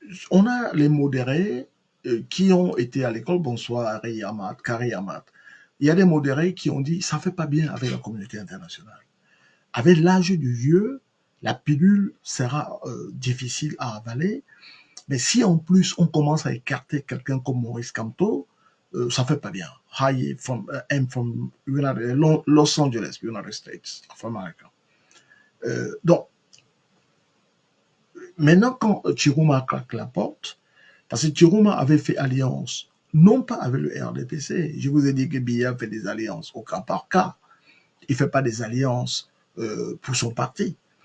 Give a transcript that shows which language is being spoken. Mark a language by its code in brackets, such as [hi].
[fr] On a les modérés qui ont été à l'école, bonsoir, Kari Amat. Il y a des modérés qui ont dit, ça ne fait pas bien avec la communauté internationale. Avec l'âge du vieux, la pilule sera difficile à avaler, mais si en plus on commence à écarter quelqu'un comme Maurice Kamto, ça ne fait pas bien. [en] I'm from Los Angeles, United States of America. [fr] Donc, maintenant, quand Chiroma claque la porte, parce que Chiroma avait fait alliance, non pas avec le RDPC, je vous ai dit que Biya fait des alliances au cas par cas, il ne fait pas des alliances pour son parti.